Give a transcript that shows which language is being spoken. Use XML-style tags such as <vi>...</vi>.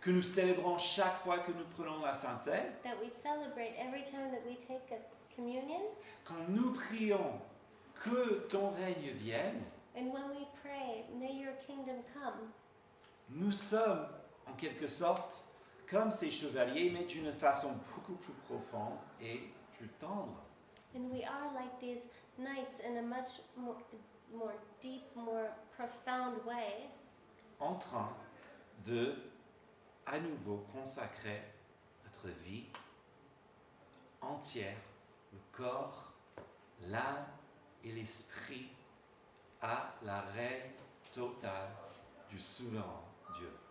<fr>que nous célébrons chaque fois que nous prenons la Sainte Seine.</fr> <en>that we celebrate every time that we take a communion.</en> <fr>Quand nous prions que ton règne vienne,</fr> <en>And when we pray, may your kingdom come,</en> <fr>nous sommes en quelque sorte comme ces chevaliers, mais d'une façon beaucoup plus profonde et plus tendre.</fr> <en>and we are like these knights in a much more deep, more profound way,</en> <fr>En train de, à nouveau, consacrer notre vie entière, le corps, l'âme et l'esprit à la règne totale du souverain Dieu.</fr>